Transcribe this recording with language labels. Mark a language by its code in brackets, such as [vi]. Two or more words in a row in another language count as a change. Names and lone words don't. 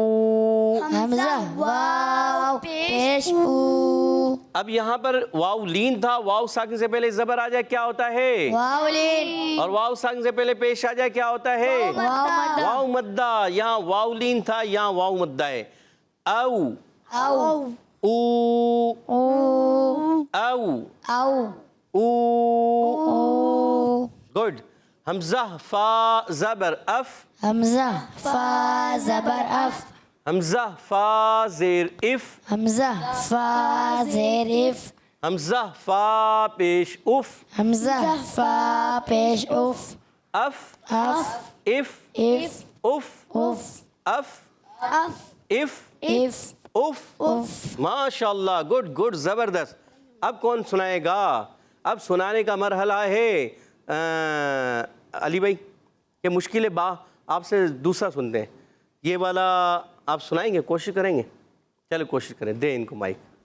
[hi] हमजा वाव पेश ऊ अब यहाँ पर वाव लीन था, वाव साकिन से पहले जबर आ जाए क्या होता है? वावलीन और वाव साकिन से पहले पेश आ जाए क्या होता है? वाव मद्दा। यहाँ वाव लीन था, यहाँ वाव मद्दा है। औ औ ऊ ऊ औ औ ऊ। ऊ गुड। हमजा फा जबर अफ, हमजा फा जबर अफ हमजा फा जेर इफ, हमजा फा जेर इफ हमजा फा पेश उफ, हमजा फा पेश उफ अफ अफ इफ इफ उफ, उफ अफ इफ इफ उफ। उफ माशाल्लाह, [en] good good, [hi] ज़बरदस्त। अब कौन सुनाएगा? अब सुनाने का मरहला है अली भाई, ये मुश्किल बा आपसे दूसरा सुनते हैं। ये वाला आप सुनाएंगे, कोशिश करेंगे? चलो कोशिश करें, दे इनको माइक।